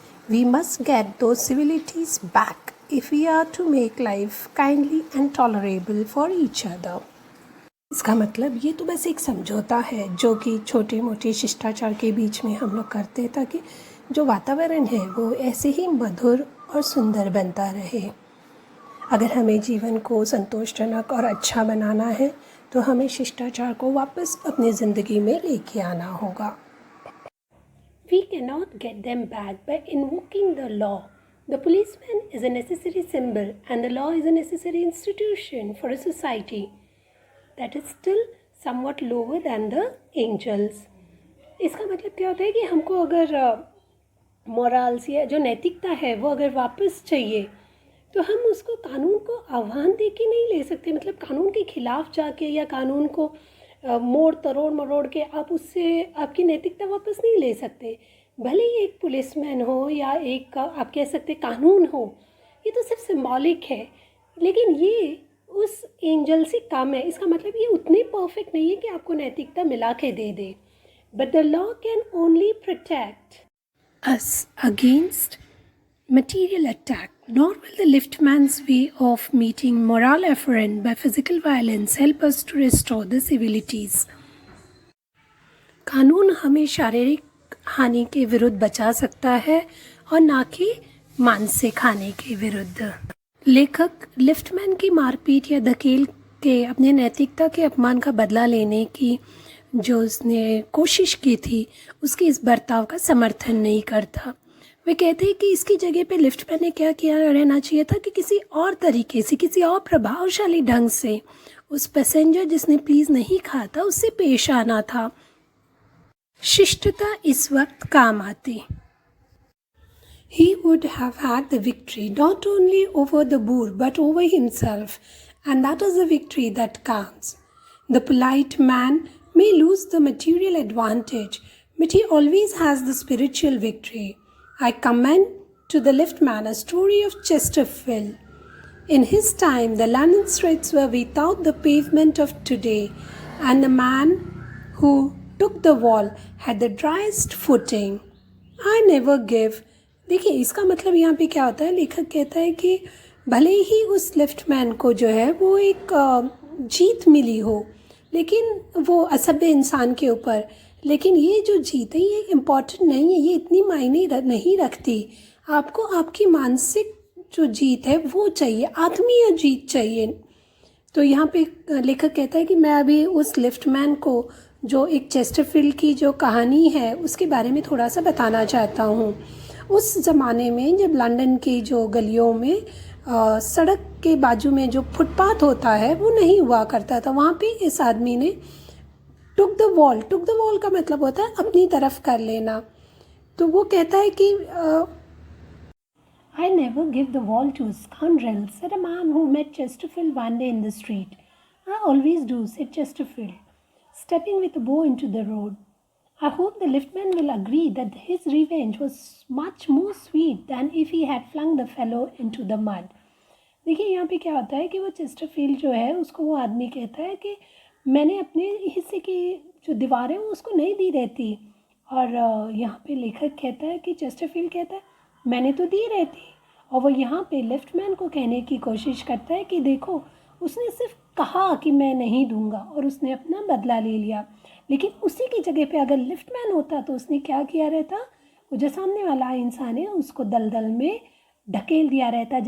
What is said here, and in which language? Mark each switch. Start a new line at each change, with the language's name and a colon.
English: We must get those civilities back if we are to make life kindly and tolerable for each other.
Hindi: इसका मतलब ये तो बस एक समझौता है जो कि छोटे मोटे शिष्टाचार के बीच में हम लोग करते हैं, ताकि जो वातावरण है वो ऐसे ही मधुर और सुंदर बनता रहे। अगर हमें जीवन को संतोषजनक और अच्छा बनाना है तो हमें शिष्टाचार को वापस अपनी ज़िंदगी में लेके आना होगा।
English: We cannot get them back by invoking the law. The policeman is a necessary symbol and the law is a necessary institution for a society that is still somewhat lower than the angels.
Hindi: इसका मतलब क्या होता है कि हमको अगर morals या जो नैतिकता है वो अगर वापस चाहिए तो हम उसको कानून को आह्वान दे के नहीं ले सकते, मतलब कानून के खिलाफ जाके या कानून को मोड़ तरोड़ मरोड़ के आप उससे आपकी नैतिकता वापस नहीं ले सकते। भले ही एक पुलिसमैन हो या एक आप कह सकते कानून हो, ये तो सिर्फ सिंबॉलिक है, लेकिन ये उस एंजल से कम है। इसका मतलब ये उतने परफेक्ट नहीं है कि आपको नैतिकता मिला के दे दे। But the law can only protect us against
English: material attack, nor will the liftman's way of meeting moral afferent by physical violence help us to restore the civilities.
Hindi: कानून हमें शारीरिक हानि के विरुद्ध बचा सकता है और ना कि मानसिक हानि के विरुद्ध। लेखक लिफ्टमैन की मारपीट या धकेल के अपने नैतिकता के अपमान का बदला लेने की जो उसने कोशिश की थी, उसकी इस बर्ताव का समर्थन नहीं करता। वे कहते हैं कि इसकी जगह पे लिफ्टमैन ने क्या किया रहना चाहिए था कि किसी और तरीके से, किसी और प्रभावशाली ढंग से उस पैसेंजर जिसने प्लीज़ नहीं कहा था उससे पेश आना था। शिष्टता इस वक्त काम आती।
English: He would have had the victory not only over the boor but over himself, and that is the victory that counts. The polite man may lose the material advantage, but he always has the spiritual victory. I commend to the liftman a story of Chesterfield. In his time, the London streets were without the pavement of today, and the man who took the wall had the driest footing. I never give।
Hindi: देखिए इसका मतलब यहाँ पे क्या होता है, लेखक कहता है कि भले ही उस लिफ्टमैन को जो है वो एक जीत मिली हो, लेकिन वो असभ्य इंसान के ऊपर, लेकिन ये जो जीत है ये इम्पॉर्टेंट नहीं है, ये इतनी मायने नहीं रखती। आपको आपकी मानसिक जो जीत है वो चाहिए, आत्मीय जीत चाहिए। तो यहाँ पे लेखक कहता है कि मैं अभी उस लिफ्टमैन को जो एक चेस्टरफील्ड की जो कहानी है उसके बारे में थोड़ा सा बताना चाहता हूँ। उस ज़माने में जब लंदन की जो गलियों में सड़क के बाजू में जो फुटपाथ होता है वो नहीं हुआ करता था, वहाँ पे इस आदमी ने
English: took the wall
Hindi: का मतलब होता है अपनी तरफ कर लेना। तो वो कहता है कि
English: I never give the wall to scoundrels, said a man who met Chesterfield one day in the street. I always do, said Chesterfield, stepping with a bow into the road. I hope the liftman will agree that his revenge was much more sweet than if he had flung the fellow into the mud.
Hindi: देखिए यहाँ पे क्या होता है कि वो Chesterfield जो है उसको वो आदमी कहता है कि मैंने अपने हिस्से की जो दीवार है वो उसको नहीं दी रहती, और यहाँ पे लेखक कहता है कि चेस्टरफील्ड कहता है मैंने तो दी रहती, और वो यहाँ पे लिफ्टमैन को कहने की कोशिश करता है कि देखो उसने सिर्फ कहा कि मैं नहीं दूंगा और उसने अपना बदला ले लिया, लेकिन उसी की जगह पे अगर लिफ्टमैन होता तो उसने क्या किया रहता, वो जो सामने वाला इंसान है उसको दलदल में ढकेल दिया रहता।